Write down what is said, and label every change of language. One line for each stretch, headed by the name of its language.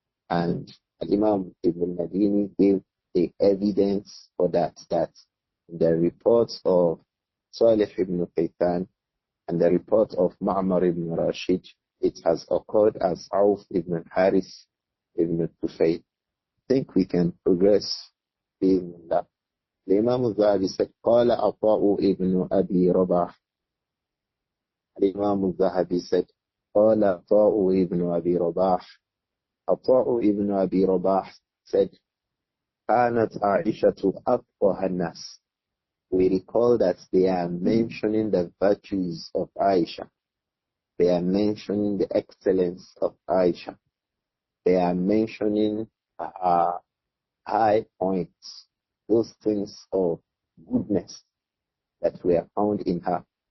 English: And Imam Ibn Madini gave the evidence for that the reports of Salih ibn Kaysan and the report of Ma'mar ibn Rashid, it has occurred as Auf ibn Harith ibn Tufayl. I think we can progress. The Imam Adh-Dhahabi said,
Arabic: قال عطاء ابن أبي رباح.
English: Imam Adh-Dhahabi said,
Arabic: قال عطاء ابن أبي رباح. عطاء ابن أبي رباح
English: said,
Arabic: كانت عائشة أفقه الناس.
English: We recall that they are mentioning the virtues of Aisha. They are mentioning the excellence of Aisha. They are mentioning high points, those things of goodness that were found in her.